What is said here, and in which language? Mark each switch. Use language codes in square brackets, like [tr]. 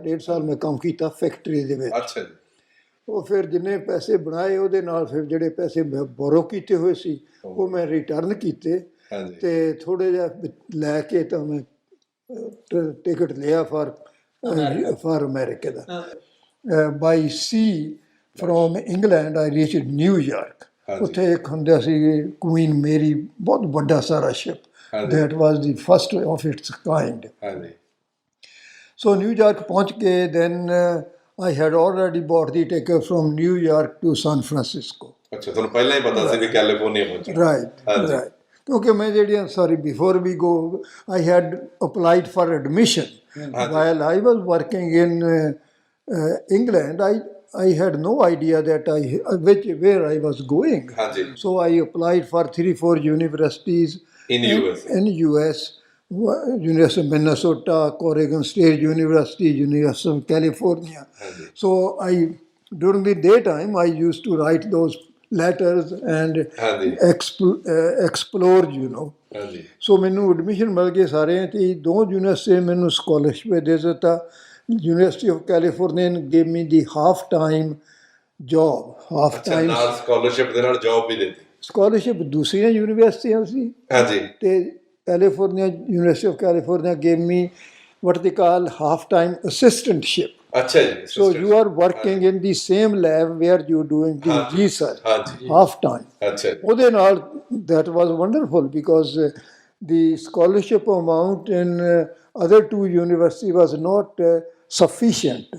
[pa] 1.5 ਸਾਲ ਮੈਂ ਕੰਮ ਕੀਤਾ ਫੈਕਟਰੀ ਦੇ ਵਿੱਚ। ਉਹ ਫਿਰ ਜਿੰਨੇ ਪੈਸੇ ਬਣਾਏ ਉਹਦੇ ਨਾਲ ਫਿਰ ਜਿਹੜੇ ਪੈਸੇ ਮੈਂ ਬੋਰੋ ਕੀਤੇ ਹੋਏ ਸੀ ਉਹ ਮੈਂ ਰਿਟਰਨ ਕੀਤੇ, ਅਤੇ ਥੋੜ੍ਹੇ ਜਿਹਾ ਲੈ ਕੇ ਤਾਂ ਮੈਂ ਟਿਕਟ ਲਿਆ for America ਦਾ। [en] By sea from England I reached New York. [pa] ਉੱਥੇ ਇੱਕ ਹੁੰਦਾ ਸੀ ਕੁਈਨ ਮੇਰੀ, ਬਹੁਤ ਵੱਡਾ ਸਾਰਾ ਸ਼ਿਪ, ਹਾਂਜੀ [en] that was the first of its kind. [pa] ਹਾਂਜੀ [en] So New York [pa] ਪਹੁੰਚ ਕੇ [en] then I had already bought the ticket from New York to San Francisco. [pa] ਅੱਛਾ ਤੁਹਾਨੂੰ ਪਹਿਲਾਂ ਹੀ ਪਤਾ ਸੀ ਵੀ ਕੈਲੀਫੋਰਨੀਆ ਪਹੁੰਚਣਾ [en] Right, [pa] ਹਾਂਜੀ [en] right. [pa] ਕਿਉਂਕਿ ਮੈਂ ਜਿਹੜੀਆਂ [en] sorry before we go I had applied for admission while I was working in England. I had no idea that where I was going. [pa] ਹਾਂਜੀ [en] So I applied for 3-4 universities In US. in US. University of Minnesota, Oregon State University, University of California. [pa] ਹਾਂਜੀ [en] So during the daytime, I used to write those letters and [pa] ਹਾਂਜੀ [en] explore, [pa] ਹਾਂਜੀ So ਮੈਨੂੰ admission ਮਿਲ ਗਏ ਸਾਰੇ ਤੇ ਦੋ university ਮੈਨੂੰ scholarship ਦੇ ਦਿੱਤਾ university of California [en] gave me the half time job half [pa] ਅੱਛਾ ਟਾਈਮ ਨਾਲ ਸਕਾਲਰਸ਼ਿਪ ਦੇ ਨਾਲ ਜੌਬ ਵੀ ਦਿੱਤੀ ਸਕਾਲਰਸ਼ਿਪ ਦੂਸਰੀਆਂ ਯੂਨੀਵਰਸਿਟੀਆਂ ਸੀ ਹਾਂਜੀ [en] ਤੇ California university of California gave me what they call half-time assistantship. [pa] ਅੱਛਾ ਜੀ [en] So you are working in the same lab where you're doing the research, [pa] ਹਾਂਜੀ [en] half-time. [pa] ਅੱਛਾ ਜੀ ਉਹਦੇ ਨਾਲ [en] that was wonderful because the scholarship amount in other two universities was not sufficient.